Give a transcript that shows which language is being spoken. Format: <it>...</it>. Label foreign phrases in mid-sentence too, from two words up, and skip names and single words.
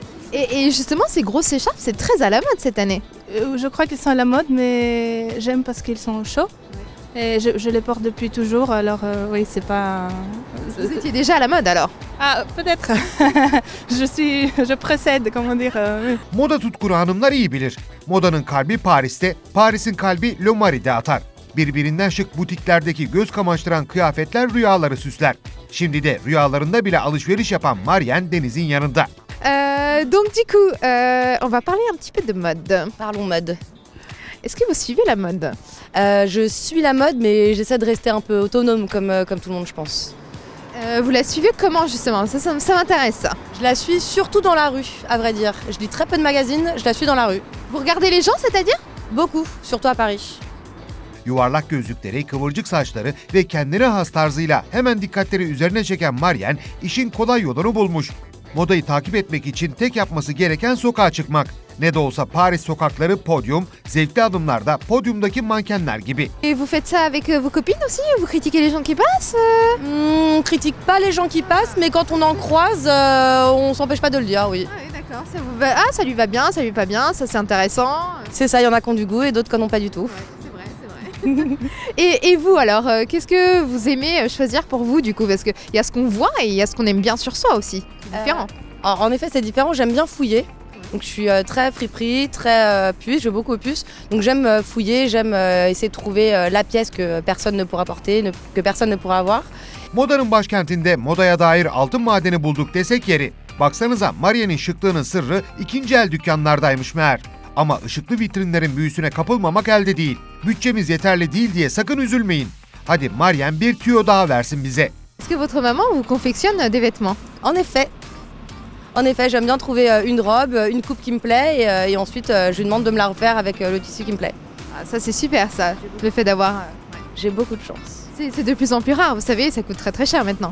<fr>Et justement, ces grosses écharpes, c'est très à la mode cette année. Je crois qu'ils sont à la mode, mais j'aime parce qu'ils sont chauds. Et je les porte depuis toujours, alors oui, c'est pas... Vous étiez déjà à la mode alors? Ah, peut-être. Je précède, comment dire.</fr> <tr>Moda tutkunu hanımlar iyi bilir. Modanın kalbi Paris'te, Paris'in kalbi Le Maris'de atar. Birbirinden şık butiklerdeki göz kamaştıran kıyafetler rüyaları süsler. Şimdi de rüyalarında bile alışveriş yapan Marianne Deniz'in yanında.</tr> <fr>Donc du coup, on va parler un petit peu de mode. Parlons mode. Est-ce que vous suivez la mode? Je suis la mode, mais j'essaie de rester un peu autonome comme tout le monde, je pense. Vous la suivez comment justement? Ça m'intéresse ça. Je la suis surtout dans la rue, à vrai dire. Je lis très peu de magazines, je la suis dans la rue. Vous regardez les gens, c'est-à-dire? Beaucoup, surtout à Paris.</fr> <tr>Yuvarlak gözlükleri, kıvırcık saçları ve kendine has tarzıyla hemen dikkatleri üzerine çeken Marianne işin kolay yolunu bulmuş. Modayı takip etmek için tek yapması gereken sokağa çıkmak. Ne de olsa Paris sokakları podyum, zevkli adımlarda podyumdaki mankenler gibi.</tr> <fr>Et vous faites ça avec vos copines aussi? Vous critiquez les gens qui passent? On critique pas les gens qui passent, mais quand on en croise, on s'empêche pas de le dire, oui. Ah oui, d'accord. Ça vous va... Ah, ça lui va bien, ça lui va pas bien, ça c'est intéressant. C'est ça, il y en a qui ont du goût et d'autres qui n'en ont pas du tout. Ouais, c'est vrai, c'est vrai. Et vous alors, qu'est-ce que vous aimez choisir pour vous du coup? Parce qu'il y a ce qu'on voit et il y a ce qu'on aime bien sur soi aussi. C'est différent. Alors, en effet, c'est différent. J'aime bien fouiller. Donc, je suis très friperie, très puce. Je joue beaucoup aux puces. Donc, j'aime fouiller, j'aime essayer de trouver la pièce que personne ne pourra porter, que personne ne pourra avoir.</fr> <tr>Modanın başkentinde modaya dair altın madeni bulduk desek yeri. Baksanıza Maria'nın şıklığının sırrı ikinci el dükkanlardaymış meğer. Ama ışıklı vitrinlerin büyüsüne kapılmamak elde değil. Bütçemiz yeterli değil diye sakın üzülmeyin. Hadi Mariam bir tüyo daha versin bize.</tr> <fr>Est-ce que votre maman vous confectionne des vêtements? En effet, j'aime bien trouver une robe, une coupe qui me plaît et ensuite je lui demande de me la refaire avec le tissu qui me plaît. Ah, ça c'est super ça, le fait d'avoir... J'ai beaucoup de chance. C'est de plus en plus rare, vous savez, ça coûte très très cher maintenant.</fr>